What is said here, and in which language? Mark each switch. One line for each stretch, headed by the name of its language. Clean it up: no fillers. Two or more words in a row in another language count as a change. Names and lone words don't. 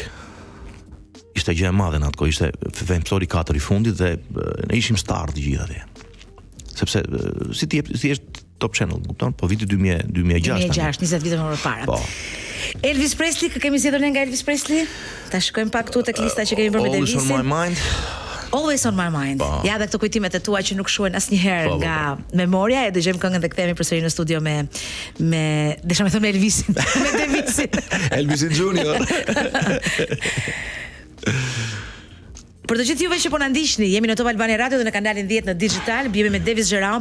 Albanian: Ishte gjë e madhe në atë kohë, ishte Fame Story 4 i fundit dhe ne ishim star të gjithë atje. Sepse si është Top Channel, kupton? Po viti 2006. 20 vite më parë. Po. Elvis Presley, kë kemi zgjedhur ne nga Elvis Presley? Ta shikojmë pak këtu tek lista që kemi bërë me Davisin.
English: Always on my mind. Always on my mind.
Albanian: Ja, dhe këto kujtimet e tua që nuk shuhen asnjëherë nga memoria, e dëgjojmë këngën dhe kthehemi përsëri në studio me desha me thënë me Elvisin, me Davisin. Elvisin Junior. Për të gjithë juve që po na ndiqni, jemi në Top Albania Radio dhe në kanalin 10 në digital, jemi me Davis Xheran.